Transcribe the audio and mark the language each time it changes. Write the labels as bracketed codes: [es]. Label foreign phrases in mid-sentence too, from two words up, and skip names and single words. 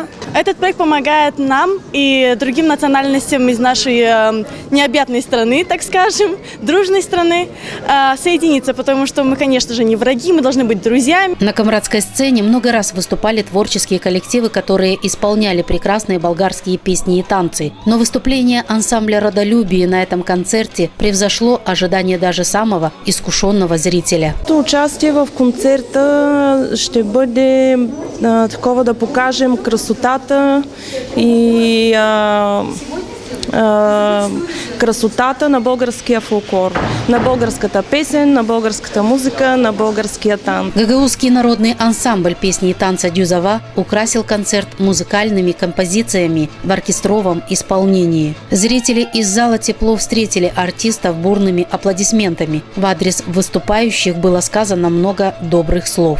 [ru] Этот проект помогает нам и другим национальностям из нашей необъятной страны, так скажем, дружной страны, соединиться, потому что мы, конечно же, не враги, мы должны быть друзьями. На камрадской сцене много раз выступали творческие коллективы, которые исполняли прекрасные болгарские песни и танцы. Но выступление ансамбля «Родолюбие» на этом концерте превзошло ожидания даже самого искушенного зрителя. [bg] Участие в концерта ще бъде такова да покажем красотата и красотата на българския фолклор, на българската песен, на българската музыка, на българския танц. [ru] Гагаузский народный ансамбль песни и танца «Дюзова» украсил концерт музыкальными композициями в оркестровом исполнении. Зрители из зала тепло встретили артистов бурными аплодисментами. В адрес выступающих было сказано много добрых слов.